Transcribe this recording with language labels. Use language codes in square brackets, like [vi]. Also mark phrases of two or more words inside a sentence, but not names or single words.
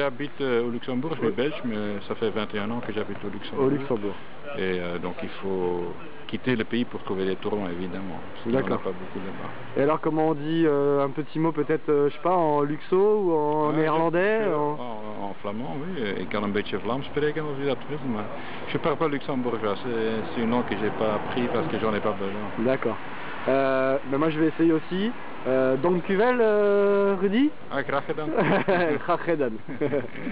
[fr] J'habite au Luxembourg, je suis belge, mais ça fait 21 ans que j'habite au Luxembourg. Au Luxembourg. Et donc il faut quitter le pays pour trouver des tournois, évidemment. D'accord. Pas beaucoup là-bas. Et alors comment on dit un petit mot peut-être, je sais pas, en luxo ou en néerlandais? En flamand, oui. [nl] Ik kan een beetje Vlaams spreken als u dat wilt, maar [fr] je parle pas luxembourgeois. C'est une langue que j'ai pas appris parce que j'en ai pas besoin. D'accord. Ben moi je vais essayer aussi. [nl] Dankjewel Rudy. Graag gedaan. Graag gedaan.